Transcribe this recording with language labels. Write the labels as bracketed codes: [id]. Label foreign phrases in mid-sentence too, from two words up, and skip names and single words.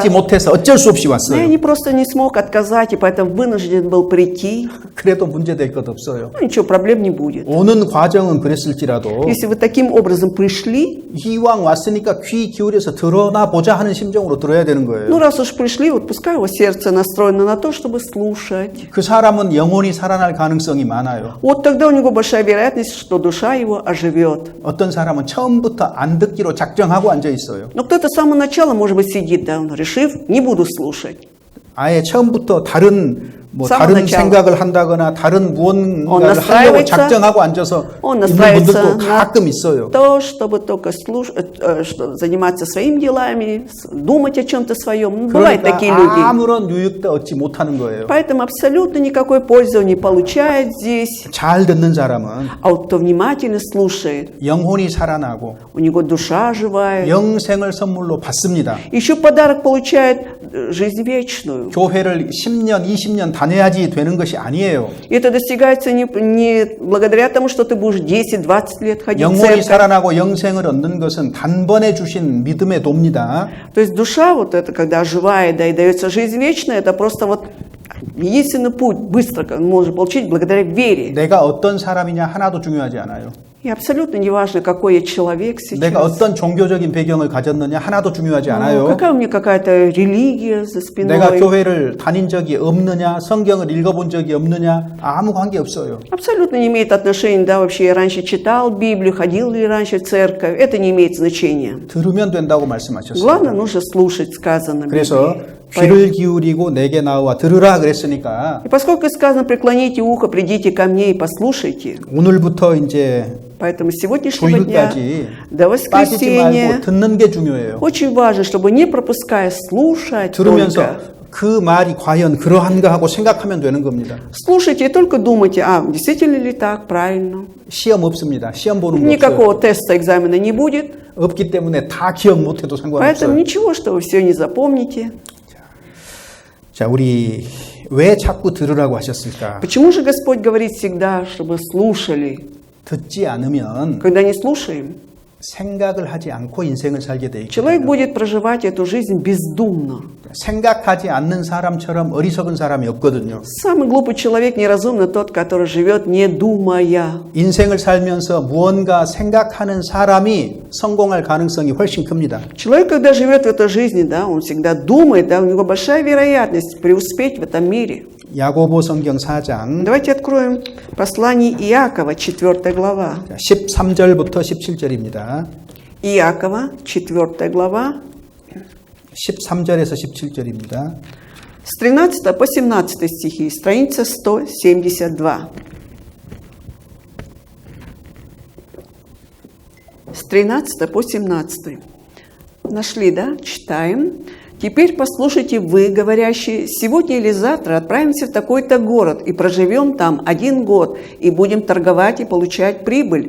[ru] сюда. [ko] 못해서 어쩔 수 없이 [ru] Но я [ko] 왔어요. [ru] не просто не смог отказать, и поэтому вынужден был прийти. [ko] 그래도 문제될 것 없어요. [ru] Ну, ничего, проблем не будет. [ko] 오는 과정은 그랬을지라도 [ru] Если вы таким образом пришли, [ko] 이왕 왔으니까 귀 기울여서 들어나 보자 하는 심정으로 들어야 되는 [ru] ну [ko] 거예요. [ru] раз уж пришли, вот пускай его сердце настроено на то, чтобы слушать. [ko] 그 사람은 영혼이 살아날 가능성이 많아요. [ru] Вот тогда у него большая вероятность, что душа его оживет. [ko] 어떤 사람은 처음부터 안 듣기로 작정하고 앉아 있어요. [ru] Но кто-то с самого начала, может быть, сидит, да, он решив, не буду слушать. [ko] 아예 처음부터 다른 [ru] самого [ko] 다른 [ru] начала. [ko] 생각을 한다거나 다른 [ru] Он [ko] 무언가를 하려고 [ru] настраивается, [ko] 작정하고 앉아서 [ru] Он [ko] 있는 [ru] настраивается [ko] 분들도 [ru] на [ko] 가끔 있어요. [ru] то, чтобы только заниматься своими делами, думать о чем-то своем. Бывают такие [ko] 그러니까 [ru] люди. [ko] 아무런 유익도 얻지 못하는 거예요. [ru] Поэтому абсолютно никакой пользы он не получает здесь. [ko] 잘 듣는 사람은 [ru] А вот кто внимательно слушает, [ko] 영혼이 살아나고 [ru] у него душа оживает. [ko] 영생을 선물로 받습니다. [ru] Еще подарок получает жизнь вечную. [ko] 교회를 10년, 20년 다녀야지 되는 것이 아니에요. [ru] И это достигается не благодаря тому, что ты будешь 10-20 лет ходить в [ko] 영혼이 [ru] церковь. [ko] 살아나고 영생을 얻는 것은 단번에 주신 믿음의 도입니다. [ru] То есть душа, вот это, когда оживает, да, и дается жизнь вечная, это просто вот единственный путь, быстро можно получить благодаря вере. [ko] 내가 어떤 사람이냐 하나도 중요하지 않아요. [ru] И абсолютно не важно, какой я человек [ko] 내가 [ru] сейчас. [ko] 어떤 종교적인 배경을 가졌느냐 하나도 중요하지 [ru] Ну, [ko] 않아요. [ru] какая у меня какая-то религия за [ko] 내가 [ru] спиной. [ko] 교회를 다닌 적이 없느냐, 성경을 읽어본 적이 없느냐 아무 관계 없어요. [ru] Абсолютно не имеет отношения, да, вообще я раньше читал Библию, ходил ли раньше в церковь. Это не имеет значения. [ko] 들으면 된다고 말씀하셨어요. [ru] Главное, нужно слушать сказанное в [ko] 그래서 [ru] Библии. [ko] 귀를 기울이고 내게 나와 들으라 그랬으니까 [ru] И поскольку сказано, преклоните ухо, придите ко мне и послушайте. [ko] 오늘부터 이제 [ru] Поэтому с сегодняшнего дня [ko] 주일까지 [ru] до [ko] 빠지지 [ru] воскресенья [ko] 말고 듣는 게 중요해요. [ru] очень важно, чтобы не пропуская, слушать [ko] 들으면서 [ru] только. [ko] 그 말이 과연 그러한가 하고 생각하면 되는 겁니다. [ru] Слушайте и только думайте, действительно ли так, правильно. [ko] 시험 없습니다. 시험 보는 거 없어요. [ru] Никакого теста, экзамена не будет. [ko] 없기 때문에 다 기억 못해도 [ru] Поэтому [ko] 상관없어요. [ru] ничего, что вы все не запомните. [ko] 자, 우리 왜 자꾸 들으라고 하셨을까? [ru] Почему же Господь говорит всегда, чтобы слушали? [ko] 듣지 않으면 [ru] Когда не слушаем, [ko] 생각을 하지 않고 인생을 살게 돼 [ru] человек [ko] 있거든요. [ru] будет проживать эту жизнь бездумно. [ko] 생각하지 않는 사람처럼 어리석은 사람이 없거든요. [ru] Самый глупый человек неразумный тот, который живет не думая. [ko] 인생을 살면서 무언가 생각하는 사람이 성공할 가능성이 훨씬 큽니다. [ru] Человек, когда живет в этой жизни, да, он всегда думает, да, у него большая вероятность преуспеть в этом мире. [ko] 야고보 성경 4장 [ru] Давайте откроем послание Иакова, 4 глава. [ko] 13절부터 17절입니다. [ru] Иакова, 4 глава, [ko] 13절에서 17절입니다. [ru] с 13 по 17 стихи, страница 172. С 13 по 17. Нашли, да? Читаем. «Теперь послушайте вы, говорящие, сегодня или завтра отправимся в такой-то город и проживем там 1 год, и будем торговать и получать прибыль.